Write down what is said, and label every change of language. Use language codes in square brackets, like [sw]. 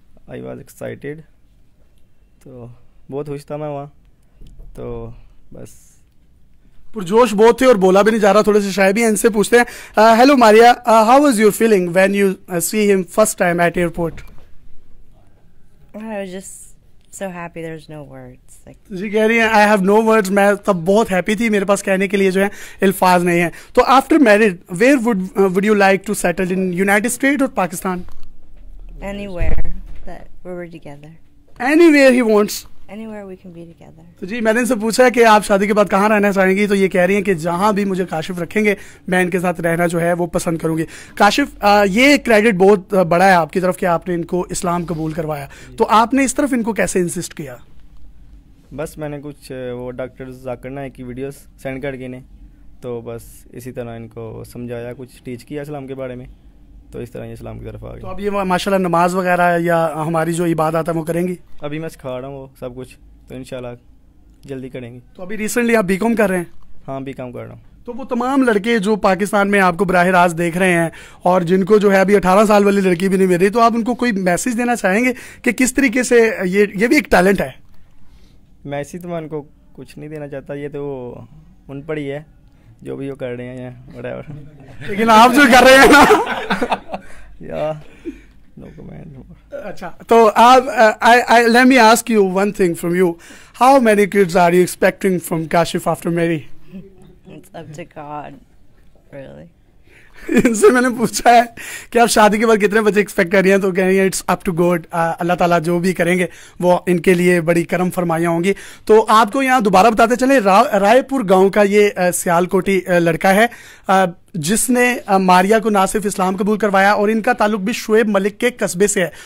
[en] I was excited, [hi] तो बहुत खुश था मैं वहाँ। तो बस पुरजोश बहुत थे और बोला भी नहीं जा रहा, थोड़े से शायद भी हैं। इनसे पूछते हैं, hello Maria, [en] How was your feeling when you see him first time at airport? I was just so happy, there's no words. Like, [hi] जी कह रही हैं [en] I have no words, [hi] मैं तब बहुत हैप्पी थी, मेरे पास कहने के लिए जो है अल्फाज नहीं है। [en] तो after marriage where would you like to settle, in united state और Pakistan? anywhere that we're together. Anywhere he wants. Anywhere we can be together. [hi] तो जी मैंने इनसे पूछा है कि आप शादी के बाद कहाँ रहना चाहेंगी, तो ये कह रही हैं कि जहाँ भी मुझे काशिफ रखेंगे मैं इनके साथ रहना जो है वो पसंद करूंगी। काशिफ, ये क्रेडिट बहुत बड़ा है आपकी तरफ कि आपने इनको इस्लाम कबूल करवाया, तो आपने इस तरफ इनको कैसे इंसिस्ट किया? बस मैंने कुछ वो डॉक्टर जाकिर नाइक की वीडियोस सेंड करके ने, तो बस इसी तरह इनको समझाया, कुछ टीच किया इस्लाम के बारे में, तो इस तरह ये इस्लाम की तरफ आ गए। तो अब ये माशाल्लाह नमाज वगैरह या हमारी जो इबादत है वो करेंगी? अभी मैं सिखा रहा हूँ वो सब कुछ, तो इंशाल्लाह जल्दी करेंगे। तो अभी रिसेंटली आप बीकॉम कर रहे हैं? हाँ बीकॉम कर रहा हूँ। तो वो तमाम लड़के जो पाकिस्तान में आपको बराह रास्त देख रहे हैं और जिनको जो है अभी 18 साल वाली लड़की भी नहीं मिल रही, तो आप उनको कोई मैसेज देना चाहेंगे कि किस तरीके से ये भी एक टैलेंट है? मैसेज तो मैं उनको कुछ नहीं देना चाहता, ये तो उन पर ही है जो भी वो कर रहे हैं व्हाटएवर। लेकिन आप जो कर रहे हैं ना या नो कमेंट। अच्छा, तो आप [en] let me ask you one thing from you. How many kids are you expecting from Kashif after marry? It's up to God, really. [hi] इनसे मैंने पूछा है कि आप शादी के बाद कितने बच्चे एक्सपेक्ट कर रही हैं, तो कह रही हैं [en] it's up to God, [hi] अल्लाह ताला जो भी करेंगे वो इनके लिए बड़ी करम फरमाइयाँ होंगी। तो आपको यहाँ दोबारा बताते चले, रायपुर गांव का ये सियालकोटी लड़का है जिसने मारिया को ना सिर्फ इस्लाम कबूल करवाया और इनका ताल्लुक भी शुएब मलिक के कस्बे से है।